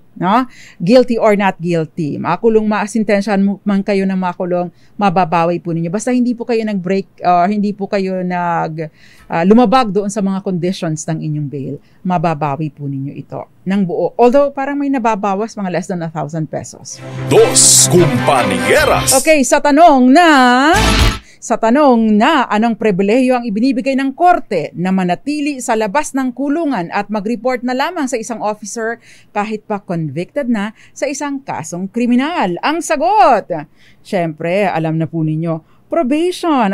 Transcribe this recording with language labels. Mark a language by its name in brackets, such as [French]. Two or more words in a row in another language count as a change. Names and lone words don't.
[English] No? Guilty or not guilty. [Filipino] Makulong, masintensyahan man kayo na makulong, mababawi po ninyo. Basta hindi po kayo nag-break, hindi po kayo lumabag doon sa mga conditions ng inyong bail, mababawi po ninyo ito ng buo. Although parang may nababawas, mga [English] less than 1,000 pesos. [Spanish] Dos Compañeras. [Filipino] Okay, sa tanong na anong pribilehiyo ang ibinibigay ng korte na manatili sa labas ng kulungan at mag-report na lamang sa isang officer kahit pa convicted na sa isang kasong kriminal? Ang sagot, syempre, alam na po ninyo, probation.